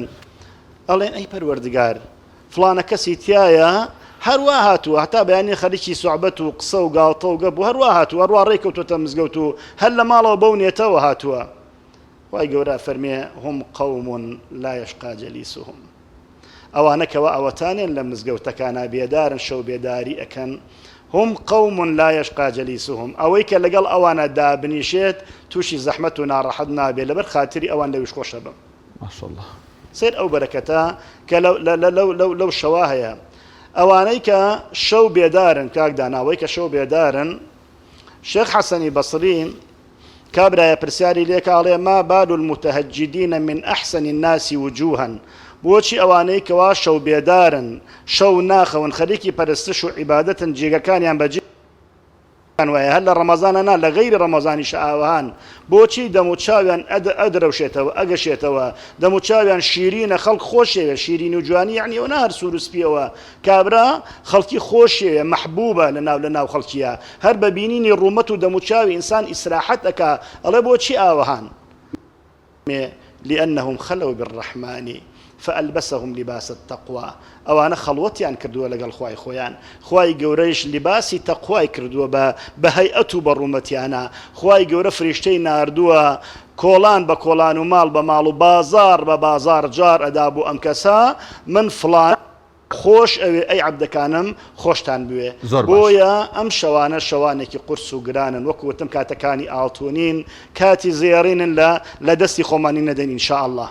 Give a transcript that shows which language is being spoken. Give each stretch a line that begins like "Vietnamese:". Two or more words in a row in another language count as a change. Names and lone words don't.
Central Kurdish: ئەڵێن ئەی پەروەردگار فڵانە کەسی تایە هەروە هاتووە هەتا بەیانی خەریکی سوعبەت و قسە و گاڵتە و گەب و هەروە هاتووە هەروە ڕێکەوتوتە مزگەوت و هەر لە ماڵەوە بەو نێتەوە هاتووە. خوای گەورە ئەفەرمێ
Arabic: هم قەوم لا یشقا جەلیسهم
Central Kurdish: ئەوانە کەوا ئەوەتانێن لە مزگەوتەکانە بێدارن شەو بێداری ئەکەن
Arabic: هم قوم لا يشقى جليسهم
Central Kurdish: ئەوەی کە لەگەڵ ئەوانە دابنیشێت تووشی زەحمەت و ناڕەحەت نابێت لەبەر خاتری ئەوان لەویش خۆشە بم. ماشاءالله سێر ئەو بەرەکەتە کە لەو شەوا هەیە ئەوانەی کە شەو بێدارن کاک داناوەی کە شەو بێدارن شێخ حەسەنی بەسری کابرایە پرسیاری لێکاڵێ
Arabic: ما بال المتهجدين من أحسن الناس وجوها
Central Kurdish: بۆچی ئەوانەی کەوا شەو بێدارن شەو ناخەون خەریکی پەرستش و عیبادەتن جێگەکانیان بەجێیان وایە هەر لە ڕەمەزانەنا لە غەیری ڕەمەزانی شەئاوەهان بۆچی دەموچاویان ئەدرەوشێتەوە ئەگەشێتەوە دەموچاویان شیرینە خەڵک خۆشێوێ شیرین و جوانی یعنی ئەوە هەر سوور و سپیەوە کابرا خەڵکی خۆشێوێ مەحبوبە لەناو خەڵکیە هەر بە بینینی ڕوومەت و دەموچاوی ئینسان ئیسراحەت ئەکا ئەڵێ بۆچی ئاوەهان
Arabic: لأنهم خلوا بالرحمن فألبسهم لباس التقوى
Central Kurdish: ئەوانە خەڵوەتیان کردووە لەگەڵ خوای خۆیان خوای گەورەیش لیباسی تەقوای کردووە بە هەیئەت و بەڕوومەتیانە خوای گەورە فریشتەی ناردووە کۆڵان بە کۆڵان و ماڵ بە ماڵ و بازار بە بازار جار ئەدا بوو ئەم کەسە من فڵان خۆش ئەوێ ئەی عەبدەکانم خۆشتان بوێ بۆیە ئەم شەوانە شەوانێکی قورس و گرانن وەکوتم کاتەکانی ئاڵتونین کاتی زێڕینن لە دەستی خۆمانی نەدەین
Arabic: ئینشاء الله.